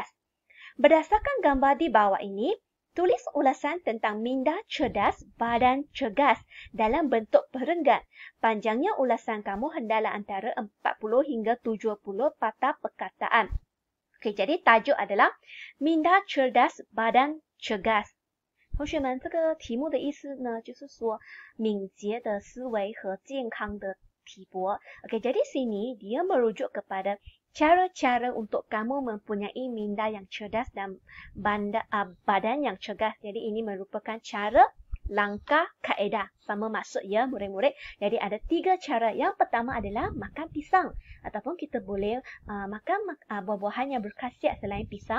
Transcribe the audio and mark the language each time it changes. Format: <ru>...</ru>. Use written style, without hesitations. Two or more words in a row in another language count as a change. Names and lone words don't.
<ms>Berdasarkan gambar di bawah ini, tulis ulasan tentang minda cerdas, badan cergas dalam bentuk perenggan. Panjangnya ulasan kamu hendaklah antara 40 hingga 70 patah perkataan. Okey, jadi tajuk adalah minda cerdas, badan cergas。</ms> <zh>同学们，这个题目的意思呢，就是说敏捷的思维和健康的体魄。</zh> <ms>Okey, jadi sini dia merujuk kepada cara-cara untuk kamu mempunyai minda yang cerdas dan badan yang cergas. Jadi ini merupakan cara, langkah, kaedah. Sama maksud ya murid-murid. Jadi ada 3 cara. Yang pertama adalah makan pisang. Ataupun kita boleh makan buah-buahan yang berkhasiat selain pisang.</ms>